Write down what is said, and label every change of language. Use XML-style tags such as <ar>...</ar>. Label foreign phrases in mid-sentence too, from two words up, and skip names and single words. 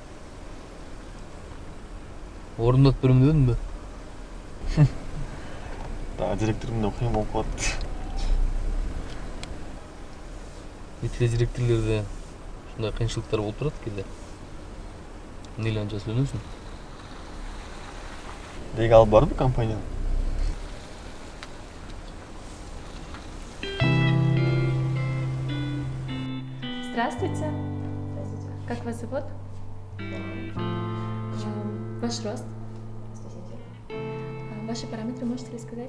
<ky>Орындап берем дедимби? Дагы директорумда кыйын болуп калат. Итре директорлерде ушундай кыйынчылыктар болуп турат кээде. Эмнеге анча сүйлөнөсүң? Деги алып барбы компанияны?</ky> <ru>Здравствуйте. Как вас зовут? Ваш рост? Ваши параметры можете рассказать?</ru>